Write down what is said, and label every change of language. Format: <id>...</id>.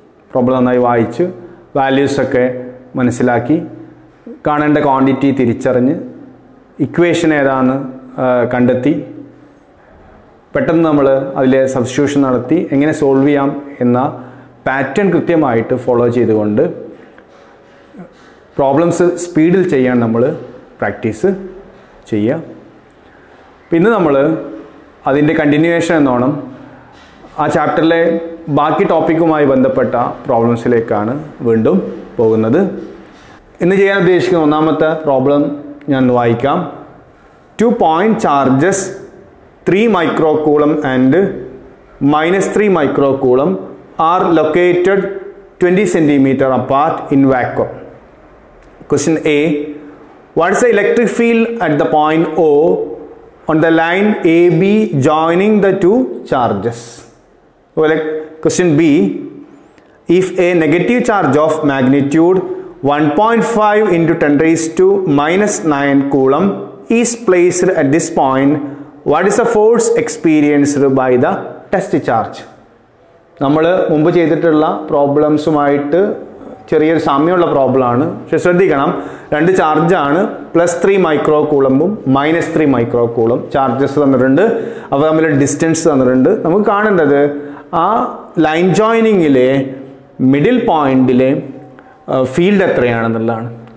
<ml>Problem നന്നായി വായിച്ച് വാല്യൂസൊക്കെ മനസ്സിലാക്കി കാണേണ്ട ക്വാണ്ടിറ്റി തിരിച്ചറിഞ്ഞ് ഇക്വേഷൻ ഏതാണെന്ന് കണ്ടെത്തി പെട്ടെന്ന് നമ്മൾ അതിലെ സബ്സ്റ്റിറ്റ്യൂഷൻ നടത്തി എങ്ങനെ സോൾവ് ചെയ്യാം എന്ന പാറ്റേൺ കൃത്യമായിട്ട് ഫോളോ ചെയ്തുകൊണ്ട് പ്രോബ്ലംസ് സ്പീഡിൽ ചെയ്യാൻ നമ്മൾ പ്രാക്ടീസ് ചെയ്യുക. പിന്നെ നമ്മൾ അതിൻ്റെ കണ്ടിന്യൂവേഷൻ എന്നോണം ആ ചാപ്റ്ററിലെ ബാക്കി ടോപ്പിക്കുമായി ബന്ധപ്പെട്ട പ്രോബ്ലംസിലേക്കാണ് വീണ്ടും പോകുന്നത്. ഇന്ന് ചെയ്യാൻ ഉദ്ദേശിക്കുന്ന ഒന്നാമത്തെ പ്രോബ്ലം ഞാൻ വായിക്കാം.</ml> <en>2 point charges 3 microcoulomb and -3 microcoulomb are located 20 cm apart in vacuum. Question A. What is the electric field at the point O on the line AB joining the two charges? Well, question B. If a negative charge of magnitude 1.5 into 10 raised to -9 coulomb is placed at this point, what is the force experienced by the test charge?</en> <ml>നമ്മൾ മുമ്പ് ചെയ്തിട്ടുള്ള പ്രോബ്ലംസുമായിട്ട് ചെറിയൊരു സാമ്യമുള്ള പ്രോബ്ലമാണ്. പക്ഷെ ശ്രദ്ധിക്കണം, 2 ചാർജാണ്. +3 micro കൂളമ്പും -3 micro coulomb charges തന്നിട്ടുണ്ട്. അവ തമ്മിൽ ഡിസ്റ്റൻസ് തന്നിട്ടുണ്ട്. നമുക്ക് കാണേണ്ടത് ആ ലൈൻ ജോയിനിങ്ങിലെ മിഡിൽ പോയിന്റിലെ ഫീൽഡ് എത്രയാണെന്നുള്ളതാണ്.</ml>